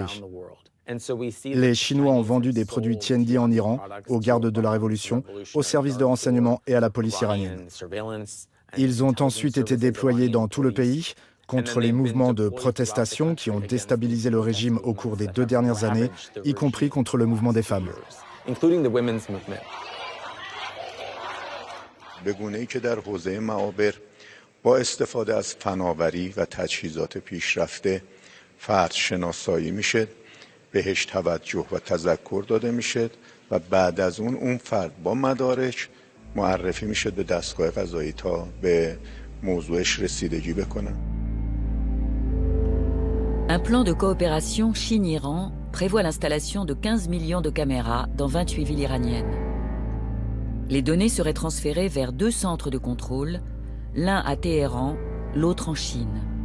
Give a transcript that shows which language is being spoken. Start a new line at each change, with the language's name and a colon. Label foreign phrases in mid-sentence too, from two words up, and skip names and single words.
French: Les Chinois ont vendu des produits Tiandi en Iran, aux gardes de la Révolution, aux services de renseignement et à la police iranienne. Ils ont ensuite été déployés dans tout le pays contre les mouvements de protestation qui ont déstabilisé le régime au cours des 2 dernières années, y compris contre le mouvement des femmes.
Persian: به گونه‌ای که در حوزه معابر با استفاده از فناوری و تجهیزات پیشرفته فرد شناسایی میشه بهش توجه و تذکر داده میشه و بعد از اون فرد با مدارک معرفی میشه به دستگاه قضایی تا به موضوعش رسیدگی بکنه.
French: Un plan de coopération Chine-Iran prévoit l'installation de 15 millions de caméras dans 28 villes iraniennes. Les données seraient transférées vers 2 centres de contrôle, l'un à Téhéran, l'autre en Chine.